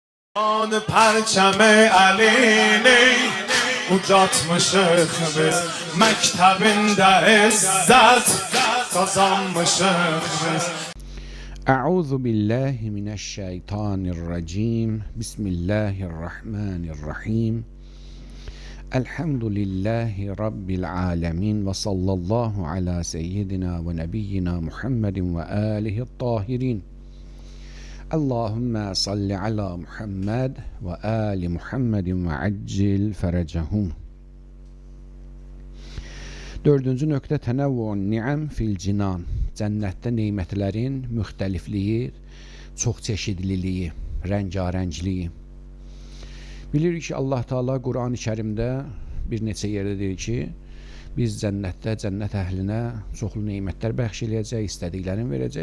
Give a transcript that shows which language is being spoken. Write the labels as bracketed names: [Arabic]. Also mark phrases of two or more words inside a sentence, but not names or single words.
[Persian] آن پرچم علینی [Azerbaijani] ucatmışıq biz məktəbində izzət qazanmışıq biz. [Arabic] أعوذ بالله من الشيطان الرجيم. بسم الله الرحمن الرحيم. الحمد لله رب العالمين وصلى الله على سيدنا ونبينا محمد وآله الطاهرين. اللهم صل على محمد وآل محمد وعجل فرجهم. [Azerbaijani] Dördüncü nöqtə [Arabic] تنوع النعم في الجنان. [Azerbaijani] Cənnətdə neymətlərin müxtəlifliyi, çox çeşidliliyi, rəngarəngliyi. Bilirik ki, Allah Teala Quran-ı Kərimdə bir neçə yerdə deyir ki, biz cənnətdə cənnət əhlinə çoxlu neymətlər bəxş eləyəcək, istədiklərini verəcək.